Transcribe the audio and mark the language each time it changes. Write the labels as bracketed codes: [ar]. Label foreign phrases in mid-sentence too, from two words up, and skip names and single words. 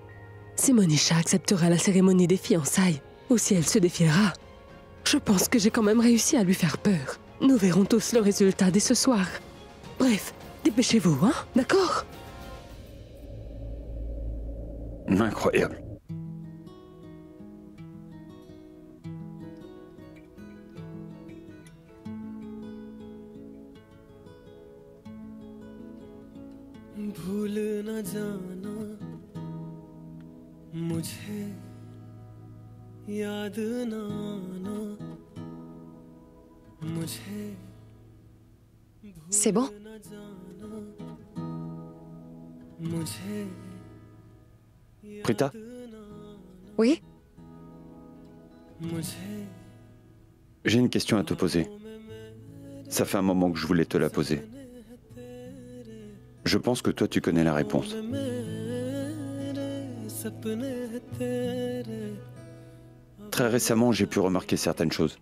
[fr] Si Monisha acceptera la cérémonie des fiançailles, ou si elle se défiera. Je pense que j'ai quand même réussi à lui faire peur. Nous verrons tous le résultat dès ce soir. Bref, dépêchez-vous, hein? D'accord? Incroyable. [hi] भूल न जाना मुझे याद न आना मुझे [fr] C'est bon? [hi] न जाना मुझे [fr] Prita, Oui? [hi] मुझे [fr] j'ai une question à te poser. Ça fait un moment que je voulais te la poser. Je pense que toi, tu connais la réponse. Très récemment, j'ai pu remarquer certaines choses.